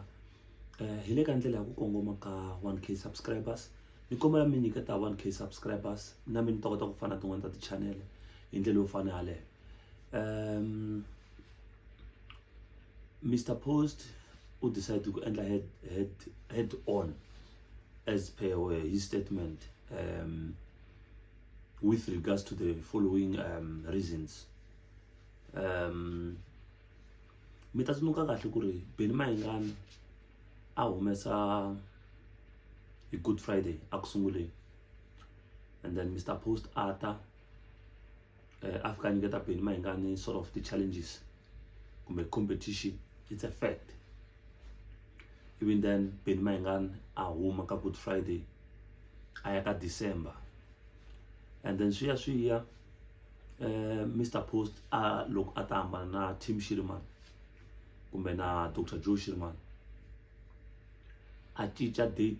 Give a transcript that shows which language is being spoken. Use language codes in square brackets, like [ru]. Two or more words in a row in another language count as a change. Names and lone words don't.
[ts] Hi le ka ndlela ya ku kongoma ka 1k subscribers. Ni kombela mi nyiketa 1k subscribers na mi ni ta kota ku fana tin'wana ta ti-channel hi ndlela yo fana yaleyo. Mr. [en] Post u decide [ts] ku endla [en] head on as per his statement with regards to the following reasons. [ts] Mi ta tsundzuka kahle ku ri Benny Mayengani a humesa hi Good Friday a ku sunguleni, [en] and then [ts] Mr. [en] Post [ts] ata a fika nyiketa [en] Benny Mayengani sort of the challenges kumbe competition. It's a fact. Even then [ts] Benny Mayengani a huma ka Good Friday a ya ka December, [en] and then [ts] swiya Mr. Post a loko a ta hambana na Tim Shirman kumbe na Dr. Joe Shirman a cinca date.